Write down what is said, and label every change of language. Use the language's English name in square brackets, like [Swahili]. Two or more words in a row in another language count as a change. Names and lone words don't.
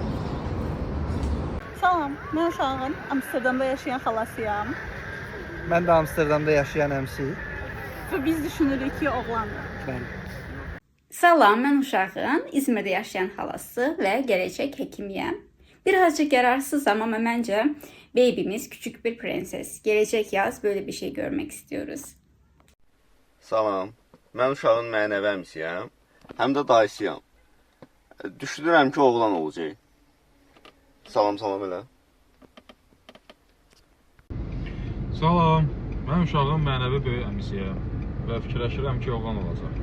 [Azerbaijani] Salam, mən uşağın Amsterdamda yaşayan xalasıyam. Mən də Amsterdamda yaşayan əmsi. Və biz düşünürük ki, oğlandır. Salam, mən uşağın İzmirdə yaşayan xalası və gələcək həkimiyəm. [Turkish] Birazcık yararsızam ama məncə baby'miz küçük bir prenses. Gelecek yaz böyle bir şey görmek istiyoruz. [Azerbaijani] Salam, mən uşağın mənəvi əmsiyəm, həm də dayısıyam. Düşünürəm ki, oğlan olacaq. Salam elə. Salam, mən uşağın mənəvi böyük əmisiyəm və fikirləşirəm ki, oğlan olacaq.